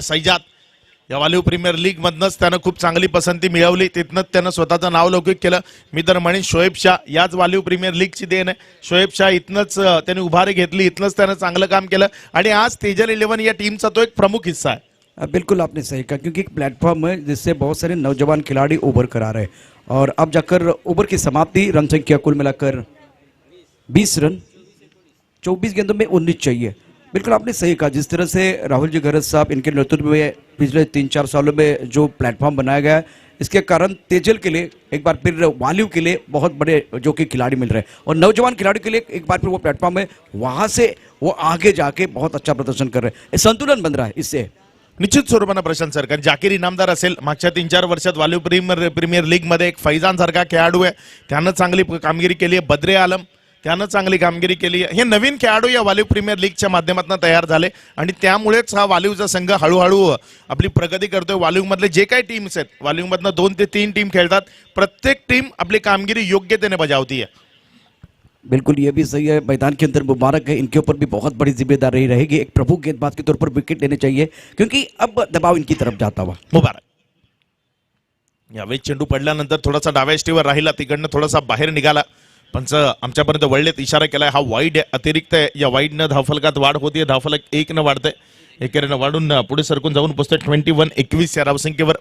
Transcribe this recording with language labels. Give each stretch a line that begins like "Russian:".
Marathi: सैजाद या Waliv premier league मधनच त्यानं खूप चांगली पसंती मिळवली, तिथनंच त्यानं स्वतःचं नाव लौकिक केलं. मी तर म्हणेन शोएब शाह याच वालीव प्रीमियर लीगची देण आहे. शोएब शाह इथनंच त्याने उभारी घेतली, इथनंच त्यानं चांगलं काम केलं आणि आज तेजल 11 या टीमचा तो एक प्रमुख हिस्सा आहे.
Hindi: बिल्कुल आपने सही कहा, क्योंकि एक प्लेटफॉर्म है जिससे बहुत सारे नौजवान खिलाड़ी उभर कर आ रहे हैं और अब जाकर ओवर की समाप्ति, रन संख्या कुल मिलाकर 20 रन, 24 गेंदों में 19 चाहिए. बिल्कुल आपने सही कहा, जिस तरह से राहुल जी गरज साहब इनके नेतृत्व में पिछले 3-4 सालों में जो प्लेटफॉर्म बनाया गया है, इसके कारण तेजल के लिए एक बार फिर वालिव के लिए बहुत बड़े जो कि खिलाड़ी मिल रहे हैं और नौजवान खिलाड़ी के लिए एक बार फिर वो प्लेटफॉर्म है, वहाँ से वो आगे जाके बहुत अच्छा प्रदर्शन कर रहे हैं. संतुलन बन रहा है इससे.
Marathi: निश्चित स्वरूपानं प्रशांत सर, कारण जाकीर इनामदार असेल, मागच्या 3-4 वर्षात वालीव प्रीमियर लीग मध्ये एक फैजान सारखा खेळाडू आहे, त्यानं चांगली कामगिरी केली आहे. बद्रे आलम त्यानं चांगली कामगिरी केली आहे. हे नवीन खेळाडू या वालीव प्रीमियर लीगच्या माध्यमातून तयार झाले आणि त्यामुळेच हा वालीवचा संघ हळूहळू आपली प्रगती करतोय. वालीव मधले जे काही टीम्स आहेत, वालीव मधनं 2 ते 3 टीम खेळतात, प्रत्येक टीम आपली कामगिरी योग्यतेने बजावती है.
Hindi: बिल्कुल ये भी सही है. मैदान के अंदर मुबारक है, इनके ऊपर भी बहुत बड़ी जिम्मेदारी रहेगी. एक प्रमुख गेंदबाज के तौर पर विकेट लेने चाहिए क्योंकि अब दबाव इनकी तरफ जाता हुआ.
Marathi: मुबारक यावेळी चेंडू पडल्यानंतर थोडासा डाव्या ष्टीवर राहिला, तिकडनं थोडासा बाहेर निघाला. पंच आमच्यापर्यंत वळलेत, इशारा केलाय. हा वाईड आहे, अतिरिक्त आहे. या वाईडनं धावफलकात वाढ होतीये, धावफलक 1 न वाढतंय, एकेरीनं वाढून पुढे सरकून जाऊन पोहोचतोय 21-21 या धावसंख्येवर.